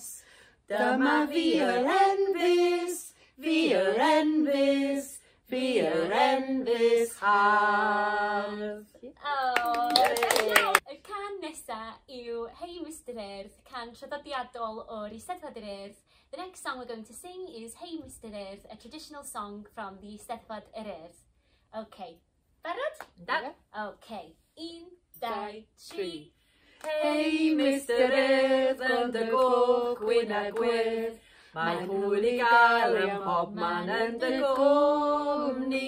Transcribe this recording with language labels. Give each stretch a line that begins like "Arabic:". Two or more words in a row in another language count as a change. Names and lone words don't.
Welsh: Dyma fi yr enfys, fi yr enfys, fi yr enfys haf. Y can nesa yw Hey Mr Earth, can traddodiadol o'r Eisteddfod yr Urdd.
English: The next song we're going to sing is Hey Mr Earth, a traditional song from the Eisteddfod yr Urdd.
Welsh: OK, barod? Da. OK, 1, 2, 3. Hey Mr Earth yn dy goch gwyn a gwyrdd, mae hwyl I gael ym mhob man yn dy gwmni.